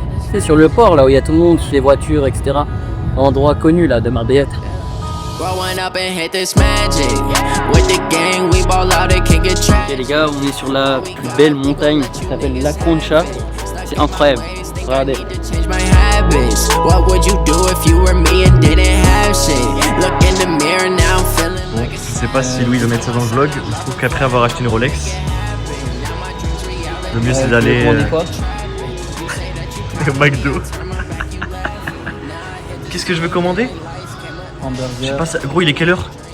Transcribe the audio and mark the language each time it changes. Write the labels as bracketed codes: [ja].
[fr] C'est sur le port, là où il y a tout le monde, les voitures, etc. Un endroit connu là de Marbella. [en] Growing up and hit this magic. With the gang, we ball out and can't get trapped. [fr] Et les gars, on est sur la plus belle montagne qui s'appelle La Concha. C'est incroyable. Regardez. [en] Change my habits. What would you do if you were me and didn't have shit? Look in the mirror now, I'm feeling [fr] Bon, je sais pas si Louis veut mettre ça dans le vlog. Je trouve qu'après avoir acheté une Rolex, le mieux c'est d'aller au McDo. Qu'est-ce que je veux commander? Je sais pas, gros, il est quelle heure?